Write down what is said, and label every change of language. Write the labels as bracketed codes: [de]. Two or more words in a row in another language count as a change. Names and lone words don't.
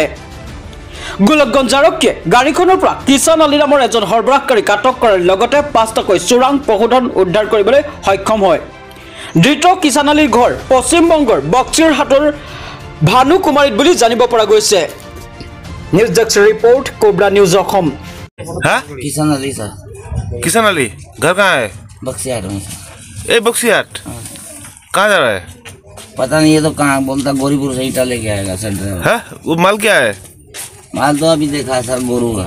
[as] গোলকগঞ্জ আৰক্ষীয়ে গাড়ীখনৰ পৰা কিষাণ আলী নামৰ এজন সৰবৰাহকাৰীক আটক কৰাৰ লগতে ৫টাকৈ চোৰাং পশুধন উদ্ধাৰ কৰিবলৈ সক্ষম হয়। ধৃত কিষাণ আলীৰ ঘৰ পশ্চিমবংগৰ বক্সিৰহাটৰ ভানুকুমাৰীত বুলি জানিব পৰা গৈছে। [en] news desk report कोबरा न्यूज অসম। [hi] हाँ? किसान अली सर। किसान अली घर कहाँ है? बक्सियाट में सर। ए बक्सियाट कहाँ जा रहा है? पता नहीं, ये तो कहाँ बोलता गोरीपुर से ईटा लेके आएगा सर ड्राइवर। हाँ? वो माल क्या है? माल तो अभी देखा है सर, गोरू का।